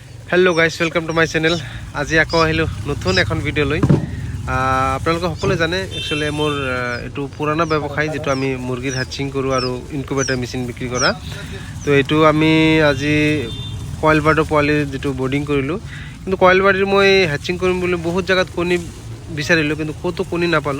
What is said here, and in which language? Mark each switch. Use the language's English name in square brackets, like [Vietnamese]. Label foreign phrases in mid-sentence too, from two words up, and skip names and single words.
[English] Hello guys welcome to my channel. [Assamese] আজি আকৌ আহিলোঁ নতুন এখন ভিডিও লৈ আপোনালোকে সকলোৱে জানে একচুয়ালি মোৰ এটো পুराना ব্যৱসায় যেটো আমি মুৰ্গীৰ হ্যাচিং কৰো আৰু ইনকুবেটৰ মেচিন বিক্ৰী কৰা। তো এটো আমি আজি কয়েল বাৰ্ডৰ পোৱালি যেটো বোৰ্ডিং কৰিলো, কিন্তু কয়েল বাৰ্ডৰ মই হ্যাচিং কৰিম বুলি বহুত জায়গাত কণী বিচাৰিলো, কিন্তু কতো কণী নাপালো।